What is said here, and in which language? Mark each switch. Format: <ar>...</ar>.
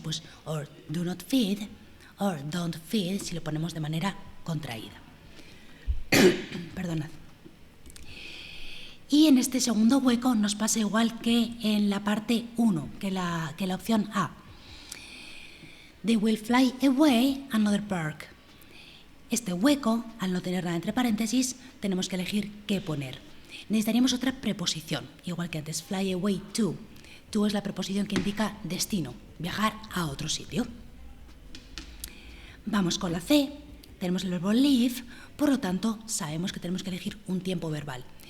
<es>Pues</es> <en>or do not feed, or don't feed,</en> <es>si lo ponemos de manera contraída. Perdonad. Y en este segundo hueco nos pasa igual que en la parte 1, que la opción A.</es> <en>They will fly away another park.</en> <es>Este hueco, al no tener nada entre paréntesis, tenemos que elegir qué poner. Necesitaríamos otra preposición, igual que antes,</es> <en>fly away to.</en> <es>To es la preposición que indica destino, viajar a otro sitio. Vamos con la C, tenemos el verbo leave, por lo tanto sabemos que tenemos que elegir un tiempo verbal.</es>